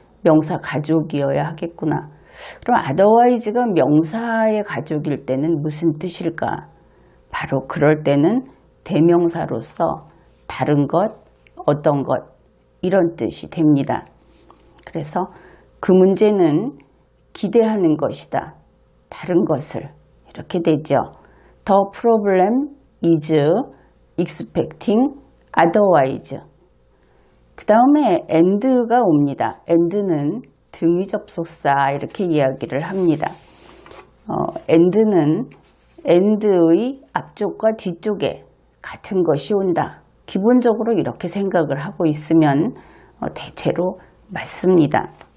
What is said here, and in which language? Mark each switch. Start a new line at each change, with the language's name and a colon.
Korean: 명사 가족이어야 하겠구나. 그럼 otherwise가 명사의 가족일 때는 무슨 뜻일까? 바로 그럴 때는 대명사로서 다른 것, 어떤 것 이런 뜻이 됩니다. 그래서 그 문제는 기대하는 것이다. 다른 것을 이렇게 되죠.
English: The problem is expecting otherwise.
Korean: 그 다음에 and가 옵니다. and는 등위 접속사 이렇게 이야기를 합니다. and는 and의 앞쪽과 뒤쪽에 같은 것이 온다. 기본적으로 이렇게 생각을 하고 있으면 대체로 맞습니다.